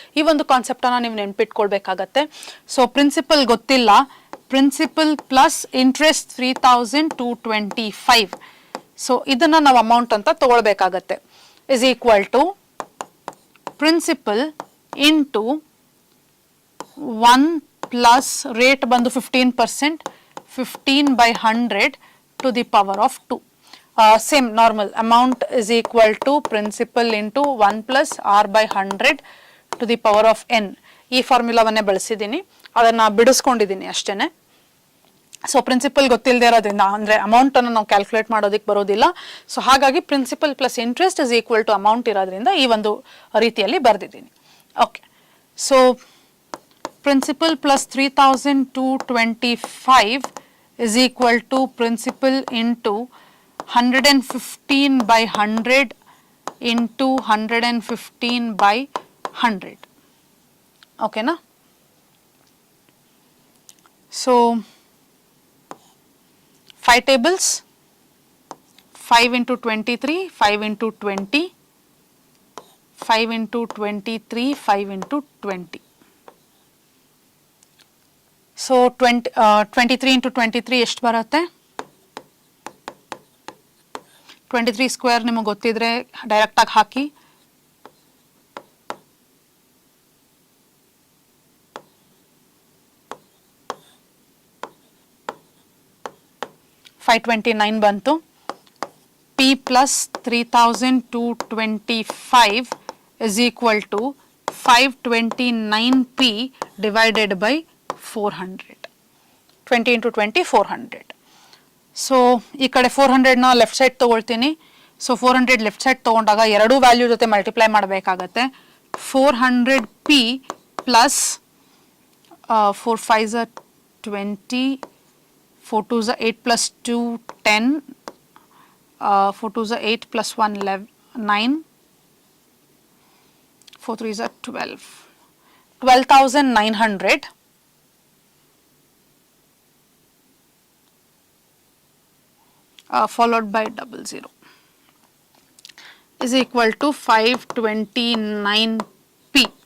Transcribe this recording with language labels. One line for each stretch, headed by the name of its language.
Kannada: ಈ ಒಂದು ಕಾನ್ಸೆಪ್ಟ್ ಅನ್ನ ನೀವು ನೆನ್ಪಿಟ್ಕೊಳ್ಬೇಕಾಗತ್ತೆ. ಸೊ ಪ್ರಿನ್ಸಿಪಲ್ ಗೊತ್ತಿಲ್ಲ, ಪ್ರಿನ್ಸಿಪಲ್ ಪ್ಲಸ್ ಇಂಟ್ರೆಸ್ಟ್ 3,225. ಸೊ ಇದನ್ನ ನಾವು ಅಮೌಂಟ್ ಅಂತ ತಗೊಳ್ಬೇಕಾಗತ್ತೆ.
English: is equal to principal into 1 plus rate ಬಂದು 15%, 15/100 to the power of 2. Same normal amount is equal to principal into 1 plus r/100 to the power of n.
Kannada: ಈ ಫಾರ್ಮುಲಾವನ್ನೇ ಬಳಸಿದ್ದೀನಿ, ಅದನ್ನ ಬಿಡಿಸ್ಕೊಂಡಿದ್ದೀನಿ ಅಷ್ಟೇನೆ. So principal ಗೊತ್ತಿಲ್ಲದೆ ಇರೋದ್ರಿಂದ ಅಂದರೆ ಅಮೌಂಟನ್ನು ನಾವು ಕ್ಯಾಲ್ಕುಲೇಟ್ ಮಾಡೋದಕ್ಕೆ ಬರೋದಿಲ್ಲ. ಸೊ ಹಾಗಾಗಿ
English: principal plus interest is equal to amount
Kannada: ಇರೋದ್ರಿಂದ ಈ ಒಂದು ರೀತಿಯಲ್ಲಿ ಬರೆದಿದ್ದೀನಿ.
English: Okay, so principal plus 3,225 is equal to principal into 115/100 into 115/100.
Kannada: ಓಕೆನಾ?
English: So 5 tables, 5 into 23, 5 into 20, 5 into 23, 5 into 20. So 23 into 23
Kannada: ಎಷ್ಟು ಬರುತ್ತೆ? 23 ಸ್ಕ್ವೇರ್ ನಿಮಗೆ ಗೊತ್ತಿದ್ರೆ ಡೈರೆಕ್ಟ್ ಆಗಿ ಹಾಕಿ. $529 ಬಂತು.
English: P plus 3,225 is equal to 529P divided by 400. 20 into 20 400.
Kannada: So ಈ ಕಡೆ 400ನ ಲೆಫ್ಟ್ ಸೈಡ್ ತೊಗೊಳ್ತೀನಿ. ಸೊ 400 ಲೆಫ್ಟ್ ಸೈಡ್ ತೊಗೊಂಡಾಗ ಎರಡು ವ್ಯಾಲ್ಯೂ ಜೊತೆ ಮಲ್ಟಿಪ್ಲೈ ಮಾಡಬೇಕಾಗತ್ತೆ.
English: 400P plus 4 5s are 20, 4 2s are 8 plus 2 10, 4 2s are 8 plus 1 11 9, 4 3s are 12, 12,900 followed by 00 is equal to 529P.